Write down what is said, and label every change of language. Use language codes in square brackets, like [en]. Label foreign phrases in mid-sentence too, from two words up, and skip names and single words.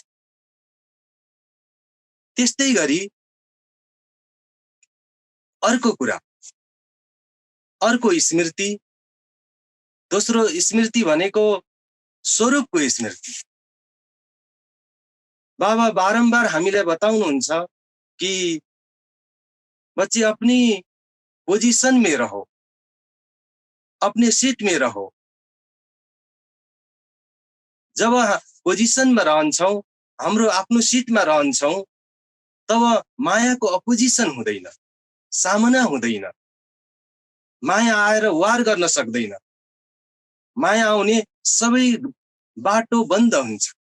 [ne] त्यस्तै गरी अर्को कुरा, अर्को स्मृति, दोस्रो स्मृति भनेको स्वरूपको स्मृति। बाबा बारम्बार हामीलाई बताउनुहुन्छ [hi] कि बच्चे अपनी पोजीशन में रहो, अपने सीट में रहो। [ne] जब पोजिसनमा रहन्छौँ, हाम्रो आफ्नो सिटमा रहन्छौँ, तब मायाको अपोजिसन हुँदैन, सामना हुँदैन। माया आएर वार गर्न सक्दैन। माया आउने सबै बाटो बन्द हुन्छ।